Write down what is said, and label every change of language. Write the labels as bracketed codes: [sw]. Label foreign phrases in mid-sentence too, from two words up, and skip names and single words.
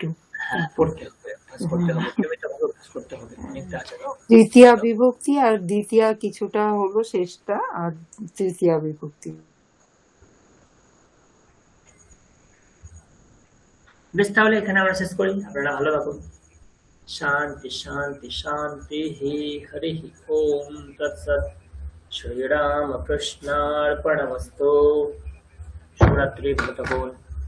[bn] হ্যাঁ, পড়তে হবে, করতে হবে, অনেকটা আছে। তৃতীয়া বিভক্তি আর দ্বিতীয়া কিছুটা হলো শেষটা, আর তৃতীয়া বিভক্তি। বেশ, তাহলে এখানে আমরা শেষ করি। আপনারা ভালো থাকুন। [sa] शांति शांति शांति ही हरि ओम तत्सत्। श्री राम कृष्णार्पणमस्तु। शिवरात्रि भवतु।